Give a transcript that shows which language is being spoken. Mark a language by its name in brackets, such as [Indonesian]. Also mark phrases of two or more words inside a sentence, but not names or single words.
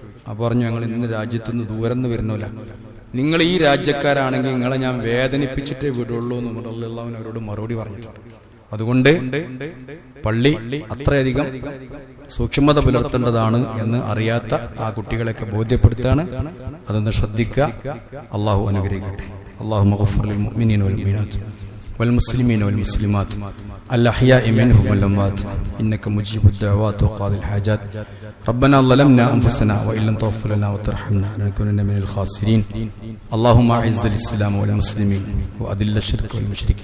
[Malayalam] അപ്പോൾ പറഞ്ഞു, ഞങ്ങൾ ഇന്ന് രാജ്യത്തുനിന്ന് ദൂരം നിന്ന് വരുന്നില്ല, നിങ്ങൾ ഈ രാജ്യക്കാരാണെങ്കിൽ നിങ്ങളെ ഞാൻ വേദനിപ്പിച്ചിട്ടേ വിടുള്ളൂ എന്ന് ഉമർ [Arabic] رضي الله عنه [Malayalam] അവരോട് മറുപടി പറഞ്ഞിട്ടുണ്ട്. അതുകൊണ്ട് പള്ളി അത്രയധികം സൂക്ഷ്മത പുലർത്തേണ്ടതാണ് എന്ന് അറിയാത്ത ആ കുട്ടികളെയൊക്കെ ബോധ്യപ്പെടുത്താണ്. അതൊന്ന് ശ്രദ്ധിക്കുക. അള്ളാഹു അനുഗ്രഹിക്കട്ടെ. [Arabic] اللهم اغفر للمؤمنين والمؤمنات والمسلمين والمسلمات الأحياء منهم والأموات إنك مجيب الدعوات وقاضي الحاجات. ربنا ظلمنا أنفسنا وإن لم تغفر لنا وترحمنا لنكونن من الخاسرين. اللهم أعز الإسلام والمسلمين وأذل الشرك والمشركين.